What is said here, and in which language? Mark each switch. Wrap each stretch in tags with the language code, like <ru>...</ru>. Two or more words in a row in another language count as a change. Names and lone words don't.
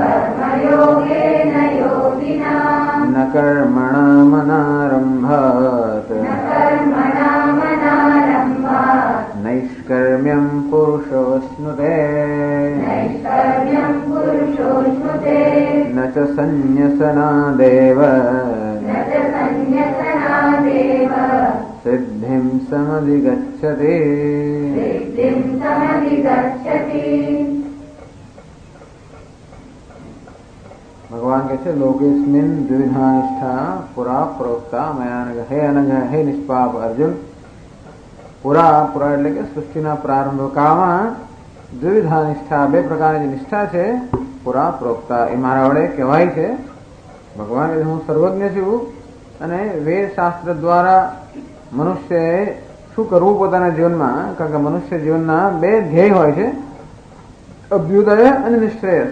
<sa>न कर्मणामनारम्भात् नैष्कर्म्यं पुरुषोऽश्नुते न च सन्न्यसनादेव सिद्धिं समधिगच्छति।</sa> <hi>भगवान कहते</hi> <sa>लोकेस्मिन् द्विविधा निष्ठा पुरा प्रोक्ता मया नघ। हे अनघ, हे निष्पाप अर्जुन,</sa> <gu>પુરા એટલે કે સૃષ્ટિના પ્રારંભકાળમાં</gu> <sa>દ્વિવિધા નિષ્ઠા,</sa> <gu>બે પ્રકારની નિષ્ઠા છે.</gu> <sa>પુરા પ્રોક્તા</sa> <gu>એ મારા વડે કહેવાય છે. ભગવાન કહે હું સર્વજ્ઞ છું અને વેદ શાસ્ત્ર દ્વારા મનુષ્યએ શું કરવું પોતાના જીવનમાં, કારણ કે મનુષ્ય જીવનના બે ધ્યેય હોય છે, અભ્યુદય અને નિશ્રેયસ.</gu>